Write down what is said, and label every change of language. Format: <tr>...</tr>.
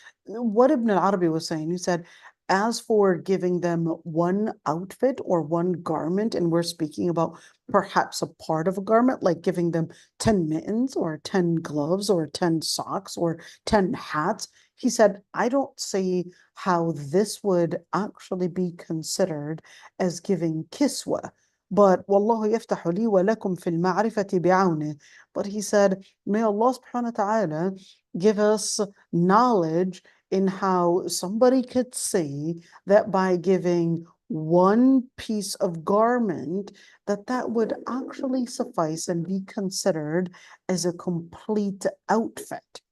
<en>What Ibn al-Arabi was saying, he said, as for giving them one outfit or one garment, and we're speaking about perhaps a part of a garment, like giving them 10 mittens or 10 gloves or 10 socks or 10 hats, he said, I don't see how this would actually be considered as giving kiswa. But</en> <ar>والله يفتح لي ولكم في المعرفة بعونه.</ar> <en>But he said, may Allah subhanahu wa ta'ala give us knowledge in how somebody could see that by giving one piece of garment, that would actually suffice and be considered as a complete outfit.</en>